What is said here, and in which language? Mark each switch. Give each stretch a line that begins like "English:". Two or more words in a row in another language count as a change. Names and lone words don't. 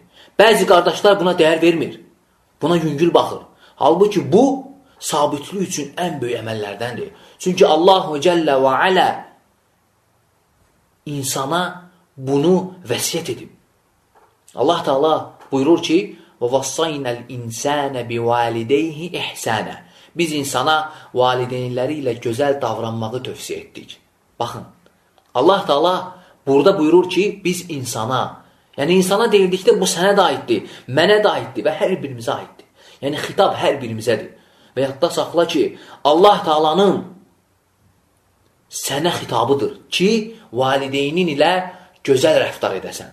Azerbaijani: Bəzi qardaşlar buna dəyər vermir. Buna yüngül baxır. Halbuki bu, sabitlik üçün ən böyük əməllərdəndir. Çünki
Arabic: الله جل وعلا
Azerbaijani: insana bunu vəsiyyət edib. Allah Teala buyurur ki,
Arabic: وَوَصَّيْنَا الْاِنْسَانَ بِوَالِدَيْهِ اِحْسَانَ.
Azerbaijani: Biz insana valideynləri ilə gözəl davranmağı tövsiyə etdik. Baxın, Allah Teala burada buyurur ki, biz insana, yəni insana deyildikdə bu sənə də aiddir, mənə də aiddir və hər birimizə aiddir. Yəni xitab hər birimizədir. Və yadda saxla ki, Allah Teala'nın sənə xitabıdır ki, valideynin ilə gözəl rəftar edəsən.